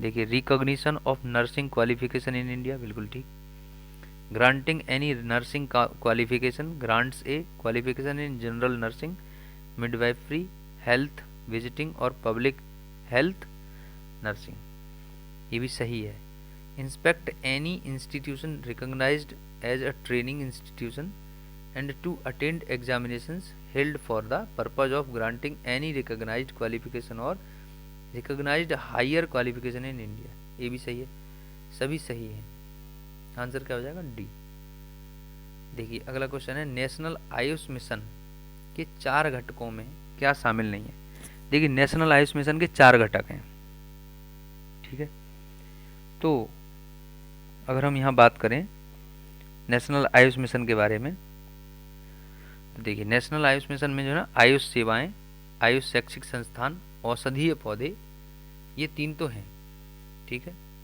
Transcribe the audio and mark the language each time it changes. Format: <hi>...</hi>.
<en>देखिए recognition of nursing qualification in India,</en> <hi>बिल्कुल ठीक।</hi> <en>granting any nursing qualification, grants a qualification in general nursing, midwifery, health visiting और public health nursing,</en> <hi>ये भी सही है।</hi> <en>inspect any institution recognized as a training institution and to attend examinations held for the purpose of granting any recognized qualification or recognized higher qualification in India,</en> <hi>ये भी सही है, सभी सही है। आंसर क्या हो जाएगा, डी। देखिए अगला क्वेश्चन है, नेशनल आयुष मिशन के 4 घटकों में क्या शामिल नहीं है। देखिए नेशनल आयुष मिशन के 4 घटक हैं, ठीक है। तो अगर हम यहाँ बात करें नेशनल आयुष मिशन के बारे में, देखिए नेशनल आयुष मिशन में जो है ना, आयुष सेवाएं, आयुष शैक्षिक संस्थान, औषधीय पौधे, ये 3 तो हैं, ठीक है।</hi>